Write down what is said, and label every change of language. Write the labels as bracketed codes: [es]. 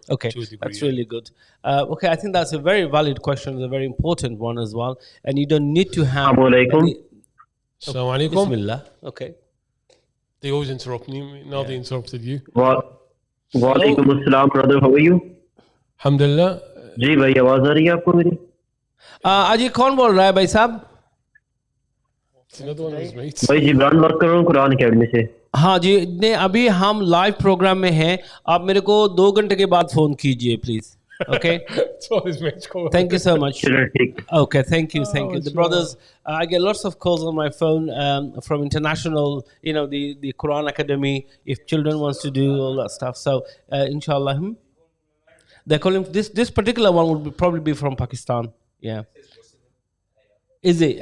[en] Okay, that's really good. Okay, I think that's a very valid question, a very important one as well. And you don't need to have. [ar] Assalamu alaikum. [en] Bismillah. Okay. They always interrupt me. Now they interrupted you. [hi] वालेकुम अस्सलाम [en] brother, how are you? [ar] Alhamdulillah. [hi] जी भाई, आवाज आ रही है आपको मेरी? आज ये कौन बोल रहा है भाई साहब? भाई जिब्रान वर्क कर रहा हूँ कुरान अकेडमी से। हाँ जी, ने अभी हम लाइव प्रोग्राम में हैं, आप मेरे को 2 घंटे के बाद फोन कीजिए please. [en] Okay. Thank you so much. Okay, thank you. The brothers, I get lots of calls on my phone from international, the Quran Academy, if children wants to do all that stuff. So, inshallah, they're calling this particular one would probably be from Pakistan. Yeah. Is it?